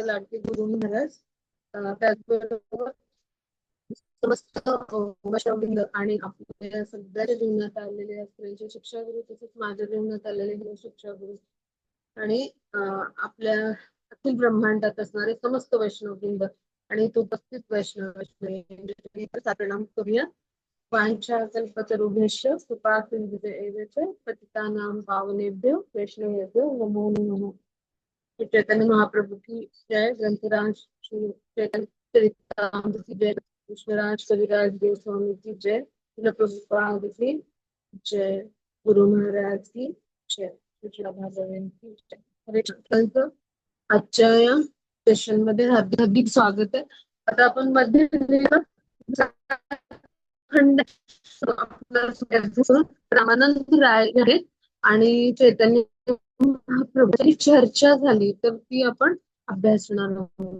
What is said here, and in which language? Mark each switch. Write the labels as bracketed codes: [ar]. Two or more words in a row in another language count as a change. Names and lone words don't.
[mr] लाडके गुरु महाराज त्याचबरोबर समस्त वैष्णववृंद आणि आपल्या सगळ्याच्या जीवनात आलेले असलेले शिक्षा गुरु तसेच माझ्या जीवनात आलेले हे शिक्षा गुरु आणि आपल्या अखिल ब्रह्मांडात असणारे समस्त वैष्णववृंद आणि तो उपस्थित वैष्णव प्रणाम करूया. [sa] वांछा कल्पतरुभ्यश्च कृपा सिंधुभ्य एव च पतितानां पावनेभ्यो वैष्णवेभ्यो नमो नमः. [hi] चैतन्य महाप्रभु की जय. ग्रंथराज श्री चैतन्य चरितामृत की जय. कृष्णराज कविराज गोस्वामी की जय. प्रभुपाद की जय. गुरु महाराज की जय. कृष्ण भागवत की जय. हरे कृष्ण. [mr] आजच्या या सेशन मध्ये हार्दिक स्वागत आहे. आता आपण मध्ये खंड रामानंद राय आहेत आणि चैतन्य महाप्रभूची चर्चा झाली तर ती आपण अभ्यासणार आहोत.